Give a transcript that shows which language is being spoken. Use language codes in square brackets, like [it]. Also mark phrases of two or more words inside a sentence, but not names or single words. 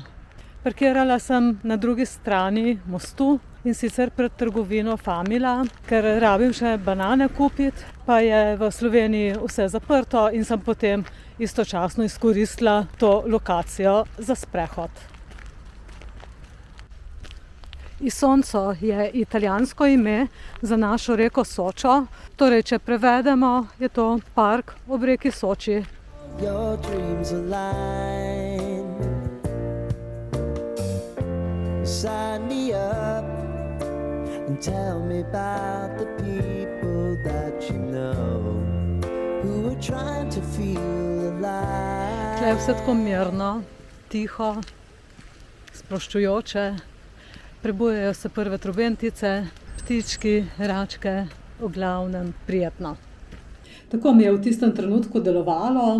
[sl] Parkirala sem na drugi strani mostu in sicer pred trgovino Famila, ker rabim še banane kupiti, pa je v Sloveniji vse zaprto in sem potem istočasno izkoristila to lokacijo za sprehod. Isonzo je italijansko ime za našo reko Sočo, torej če prevedemo, je to park ob reki Soči. [en] Sign me up and tell me about the people that you know who are trying to feel alive. [sl] Tle je vse tako mirno, tiho, sproščujoče. Prebujajo se prve trobentice, ptički, račke, v glavnem prijetno. Tako mi je v tistem trenutku delovalo.